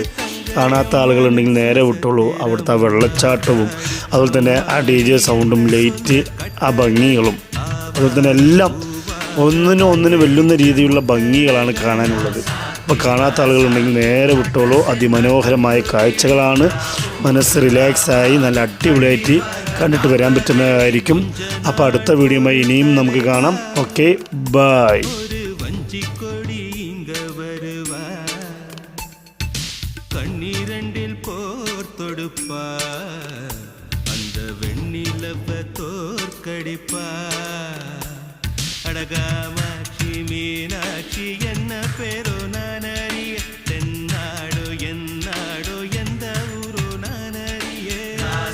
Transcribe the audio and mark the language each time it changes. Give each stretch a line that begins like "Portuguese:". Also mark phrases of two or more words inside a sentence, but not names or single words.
Malayalam: കാണാത്ത ആളുകളുണ്ടെങ്കിൽ നേരെ വിട്ടുള്ളൂ. അവിടുത്തെ ആ വെള്ളച്ചാട്ടവും അതുപോലെ തന്നെ ആ DJ സൗണ്ടും ലൈറ്റ് ആ ഭംഗികളും അതുപോലെ തന്നെ എല്ലാം ഒന്നിന് വെല്ലുന്ന രീതിയിലുള്ള ഭംഗികളാണ് കാണാനുള്ളത്. അപ്പോൾ കാണാത്ത ആളുകളുണ്ടെങ്കിൽ നേരെ വിട്ടോളൂ. അതിമനോഹരമായ കാഴ്ചകളാണ്. മനസ്സ് റിലാക്സായി നല്ല അടിപൊളിയായിട്ട് കണ്ടിട്ട് വരാൻ പറ്റുന്നതായിരിക്കും. അപ്പോൾ അടുത്ത വീഡിയോയുമായി ഇനിയും നമുക്ക് കാണാം. ഓക്കെ, ബൈ.
Tamil: கண்ணீரண்டில் போர் தொடுப்பா, அந்த வெண்ணிலவ தோற்கடிப்பா. அடகாமாட்சி மீனாட்சி என்ன பேரோ நான் அறிய, தென்னாடோ என்னாடோ எந்த ஊரோ நான் அறிய.